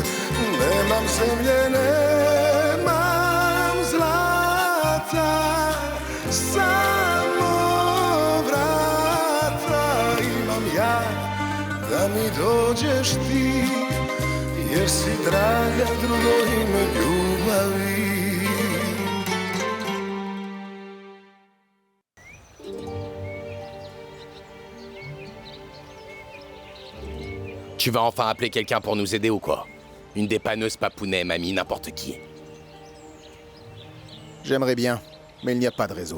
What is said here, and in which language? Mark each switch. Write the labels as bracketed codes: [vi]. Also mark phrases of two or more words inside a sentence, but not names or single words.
[hr] Nemam zemlje, nemam zlata, samo vrata imam ja, da mi dođeš ti, jer si draga drugo ime ljubavi. [fr] Tu vas enfin appeler quelqu'un pour nous aider ou quoi? Une dépanneuse, papounet, mamie, n'importe qui. J'aimerais bien, mais il n'y a pas de réseau.